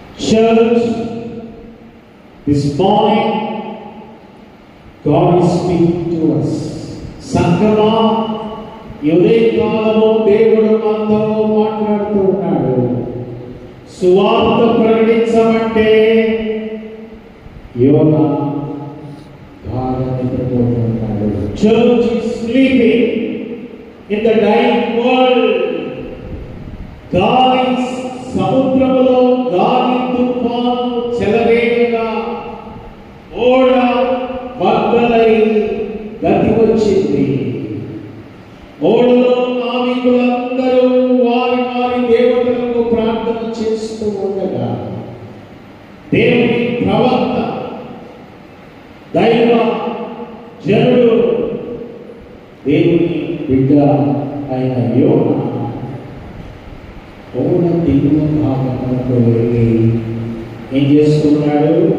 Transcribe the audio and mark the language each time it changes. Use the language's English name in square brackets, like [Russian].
[English] Church, this morning God is speaking to us. [Telugu] సంగమా, ఉదయ కాలము దేవుడు మనతో మాట్లాడుతూ ఉన్నాడు. సువార్త ప్రకటించమంటే యోనా గాఢ నిద్రపోతున్నాడు. [English] Church is sleeping in the dying world. [Telugu] గాలి సముద్రములో గాలి తుఫాను చెలరేగగా ఓడ బద్దలై గతి వచ్చింది. ఓడలో నావికులందరూ వారి వారి దేవతలకు ప్రార్థన చేస్తూ ఉండగా దేవుని ప్రవక్త దైవ జనుడు దేవుని బిడ్డ అయిన యోనా ఓడ దిగువ భాగంలో వెళ్ళి ఏం చేస్తున్నాడు?